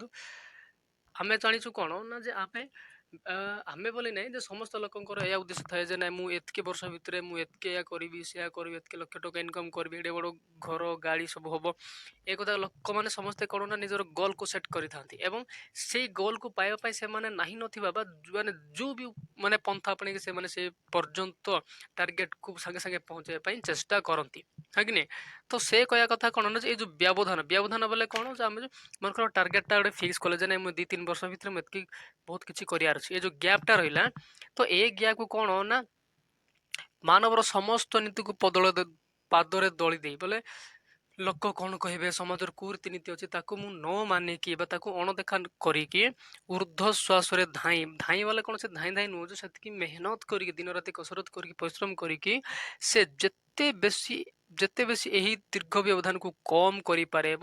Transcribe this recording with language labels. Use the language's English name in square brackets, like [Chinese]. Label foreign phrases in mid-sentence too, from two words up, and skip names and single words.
[Odia] ଆମେ ଜାଣିଛୁ କ'ଣ ନା, ଯେ ଆମେ ବୋଲି ନାହିଁ, ଯେ ସମସ୍ତ ଲୋକଙ୍କର ଏହା ଉଦ୍ଦେଶ୍ୟ ଥାଏ ଯେ ନାଇଁ ମୁଁ ଏତିକି ବର୍ଷ ଭିତରେ ମୁଁ ଏତିକି ଏହା କରିବି, ସେୟା କରିବି, ଏତିକି ଲକ୍ଷ ଟଙ୍କା ଇନକମ୍ କରିବି, ଏଡ଼େ ବଡ଼ ଘର ଗାଡ଼ି ସବୁ ହବ। ଏ କଥା ଲୋକମାନେ ସମସ୍ତେ କ'ଣ ନା, ନିଜର ଗୋଲ୍କୁ ସେଟ୍ କରିଥାନ୍ତି, ଏବଂ ସେଇ ଗୋଲ୍କୁ ପାଇବା ପାଇଁ ସେମାନେ ନାହିଁ ନଥିବା ବା ମାନେ ଯେଉଁ ବି ପନ୍ଥା ଆପଣେଇକି ସେମାନେ ସେ ପର୍ଯ୍ୟନ୍ତ ଟାର୍ଗେଟକୁ ସାଙ୍ଗେ ସାଙ୍ଗେ ପହଞ୍ଚାଇବା ପାଇଁ ଚେଷ୍ଟା କରନ୍ତି। [Hindi] है कि नहीं। [Odia] तो ସେ କହିବା କଥା କ'ଣ ନା ଯେ ଏଇ ଯେଉଁ ବ୍ୟବଧାନ ବୋଲେ କ'ଣ ଯେ ଆମେ ମନେକର ଟାର୍ଗେଟଟା ଗୋଟେ ଫିକ୍ସ କଲେ ଯେ ନାଇଁ ମୁଁ 2-3 ବର୍ଷ ଭିତରେ ମୁଁ ଏତିକି ବହୁତ କିଛି କରିବାର ଅଛି। ଏ ଯେଉଁ ଗ୍ୟାପ୍ଟା ରହିଲା ତ ଏ ଗ୍ୟାପ୍କୁ କ'ଣ ନା ମାନବର ସମସ୍ତ ନୀତିକୁ ପାଦରେ ଦଳି ଦେଇ ବୋଲେ ଲୋକ କ'ଣ କହିବେ, ସମାଜର କୁରୀତିନୀତି ଅଛି ତାକୁ ମୁଁ ନ ମାନିକି ବା ତାକୁ ଅଣଦେଖା କରିକି ଉର୍ଦ୍ଧ୍ୱ ଶ୍ୱାସରେ ଧାଇଁ ବୋଲେ କ'ଣ ସେ ଧାଇଁ ନୁହଁ ଯେ ସେତିକି ମେହନତ କରିକି ଦିନ ରାତି କସରତ କରିକି ପରିଶ୍ରମ କରିକି ସେ ଯେତେ ବେଶୀ ଏହି ଦୀର୍ଘ ବ୍ୟବଧାନକୁ କମ୍ କରିପାରିବ।